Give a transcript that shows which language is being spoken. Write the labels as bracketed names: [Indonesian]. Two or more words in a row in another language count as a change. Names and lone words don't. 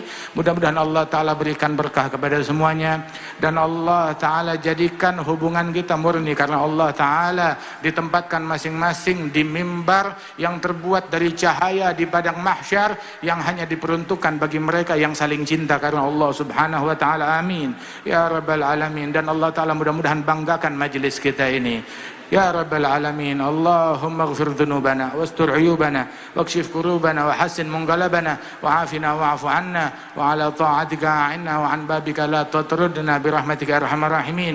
[Indonesian] Mudah-mudahan Allah taala berikan berkah kepada semuanya, dan Allah taala jadikan hubungan kita murni karena Allah taala ditempatkan masing-masing di mimbar yang terbuat dari cahaya di padang mahsyar yang hanya diperuntukkan bagi mereka yang saling cinta karena Allah [Arabic] سبحانه وتعالى. آمين يا رب العالمين. [Indonesian] Dan Allah taala mudah-mudahan banggakan majelis kita ini. [Arabic] يا رب العالمين. اللهم اغفر ذنوبنا واستر عيوبنا واكشف كروبنا وحسن منقلبنا وعافنا واعف عنا وعلى طاعتك أعنا وعن بابك لا تطردنا برحمتك يا أرحم الراحمين.